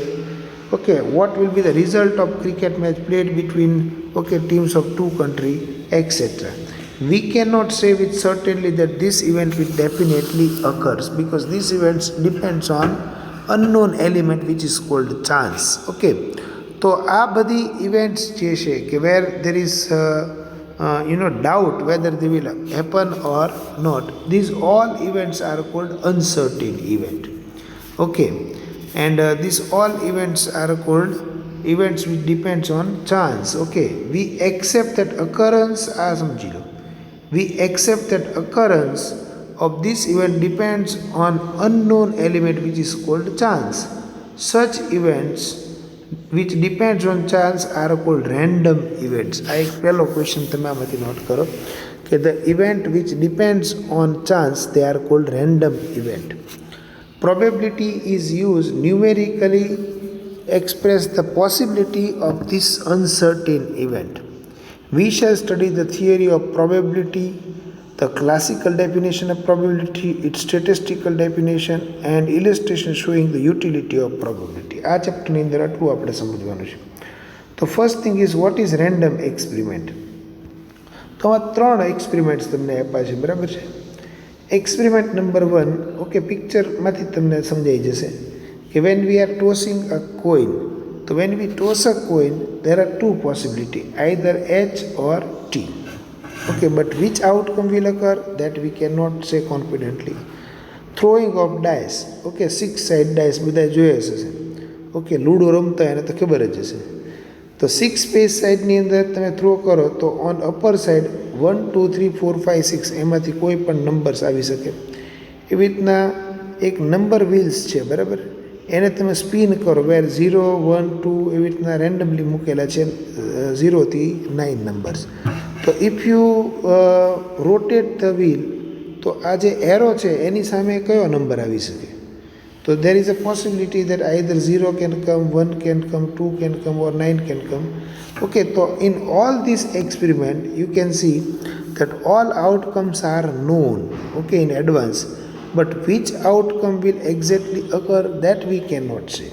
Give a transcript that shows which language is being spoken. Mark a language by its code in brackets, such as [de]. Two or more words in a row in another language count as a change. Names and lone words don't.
[en] Okay, what will be the result of cricket match played between teams of two countries, etc. We cannot say with certainty that this event will definitely occurs, because these events depends on unknown element which is called chance. Okay, [gu] તો આ બધી [en] events [gu] જે છે કે [en] where there is doubt whether they will happen or not, these all events are called uncertain event. Okay, and these all events are called events which depends on chance. Okay, we accept that occurrence we accept that occurrence of this event depends on unknown element which is called chance. Such events which depends on chance are called random events. [gu] આ એક પહેલો ક્વેશ્ચન તમે આમાંથી નોટ કરો [en] Okay, the event which depends on chance, they are called random event. Probability is used numerically express the possibility of this uncertain event. We shall study the theory of probability, the classical definition of probability, its statistical definition and illustration showing the utility of probability. [gu] આ ચેપ્ટરની અંદર આટલું આપણે સમજવાનું છે. તો [en] first thing is what is random experiment. [gu] તો આ ત્રણ એક્સપેરિમેન્ટ્સ તમને આપ્યા છે, બરાબર છે. [en] Experiment number 1, okay, [gu] પિક્ચરમાંથી તમને સમજાઈ જશે કે [en] when we are tossing a coin, તો when we toss a coin there are two possibilities, either H or T. Okay, but which outcome will occur, that we cannot say confidently. Throwing of dice, okay, 6 side dice [gu] બધા જોયા હશે. ઓકે, લૂડો રમતા એને તો ખબર જ હશે. તો 6 પેજ સાઈડની અંદર તમે થ્રો કરો તો [en] on upper side [gu] 1 2 3 4 5 6 એમાંથી કોઈ પણ નંબર્સ આવી શકે. એવી રીતના એક [en] number wheels [gu] છે, બરાબર, એને તમે સ્પિન કરો વેર 0 1 2 એવી રીતના રેન્ડમલી મૂકેલા છે 0 થી 9 નંબર્સ. તો [en] if you rotate the wheel, [gu] તો આ જે એરો છે એની સામે કયો નંબર આવી શકે? તો [en] there is a possibility that either 0 can come, 1 can come, 2 can come or 9 can come. Okay, so in all this experiment you can see that all outcomes are known, okay, in advance, but which outcome will exactly occur, that we cannot say.